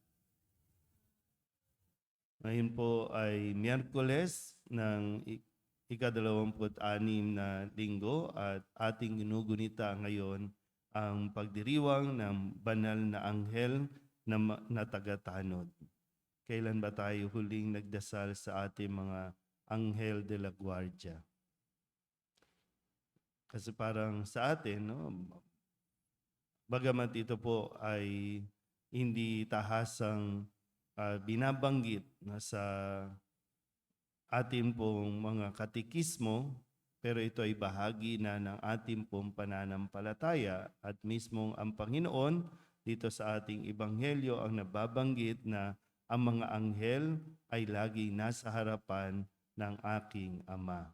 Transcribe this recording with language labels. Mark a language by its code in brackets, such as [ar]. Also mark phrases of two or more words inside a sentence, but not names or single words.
[tl] Ngayon po ay Miyerkules ng ika-26 na linggo at ating ginugunita ngayon ang pagdiriwang ng banal na anghel na tagatanod. Kailan ba tayo huling nagdasal sa ating mga anghel [es] de la guardia? [tl] Kasi parang sa atin, no, bagamat ito po ay hindi tahasang binabanggit na sa ating pong mga katikismo, pero ito ay bahagi na ng ating pong pananampalataya at mismong ang Panginoon dito sa ating ebanghelyo ang nababanggit na ang mga anghel ay lagi nasa harapan ng aking Ama.